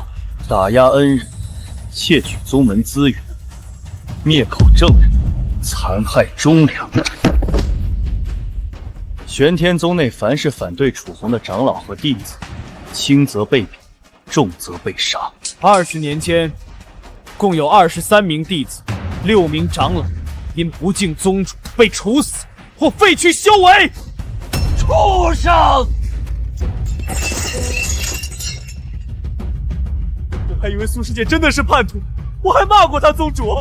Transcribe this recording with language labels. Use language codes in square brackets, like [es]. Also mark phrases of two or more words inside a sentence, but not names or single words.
[zh] 打壓恩人，竊取宗門資源，滅口證人，殘害忠良。玄天宗內凡是反對楚紅的長老和弟子，輕則被貶，重則被殺。 20年間，共有23名弟子、6名長老因不敬宗主被處死或废去修为。畜生！我还以为苏师姐真的是叛徒，我还骂過他宗主。